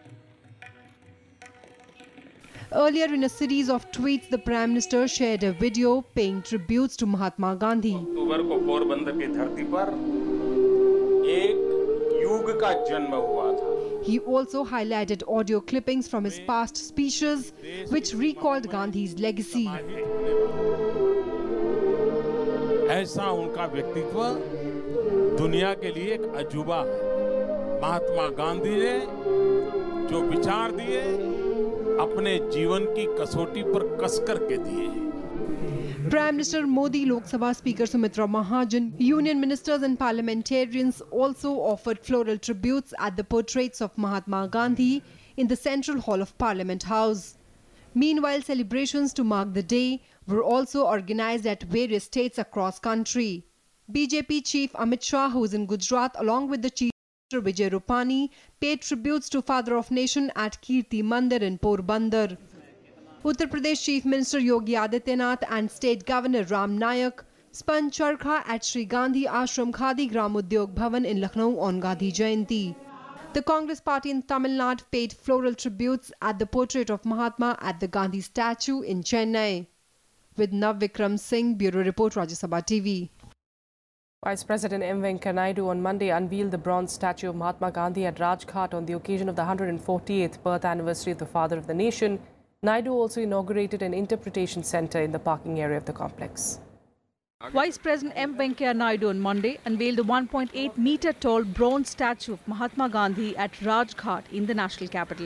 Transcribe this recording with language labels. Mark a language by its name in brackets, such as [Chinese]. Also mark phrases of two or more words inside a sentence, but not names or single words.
[English] Earlier in a series of tweets, the Prime Minister shared a video paying tributes to Mahatma Gandhi. He also highlighted audio clippings from his past speeches, which recalled Gandhi's legacy. [Hindi] ऐसा उनका व्यक्तित्व दुनिया के लिए एक अजूबा है। महात्मा गांधी ने जो विचार दिए अपने जीवन की कसौटी पर कस करके दिए। [English] Prime Minister Modi, Lok Sabha Speaker Sumitra Mahajan, union ministers and parliamentarians also offered floral tributes at the portraits of Mahatma Gandhi in the Central Hall of Parliament House. Meanwhile, celebrations to mark the day were also organized at various states across country. BJP Chief Amit Shah, who is in Gujarat, along with the Chief Minister Vijay Rupani, paid tributes to Father of Nation at Kirti Mandir in Porbandar. Uttar Pradesh Chief Minister Yogi Adityanath and State Governor Ram Nayak spun charkha at Sri Gandhi Ashram Khadi Gram Udyog Bhavan in Lucknow on Gandhi Jayanti. The Congress party in Tamil Nadu paid floral tributes at the portrait of Mahatma at the Gandhi statue in Chennai. With Nav Vikram Singh, Bureau Report, Rajya Sabha TV. Vice President M. Venkaiah Naidu on Monday unveiled the bronze statue of Mahatma Gandhi at Rajghat on the occasion of the 148th birth anniversary of the father of the nation. Naidu also inaugurated an interpretation centre in the parking area of the complex. Vice President M. Venkaiah Naidu on Monday unveiled the 1.8-metre-tall bronze statue of Mahatma Gandhi at Rajghat in the national capital.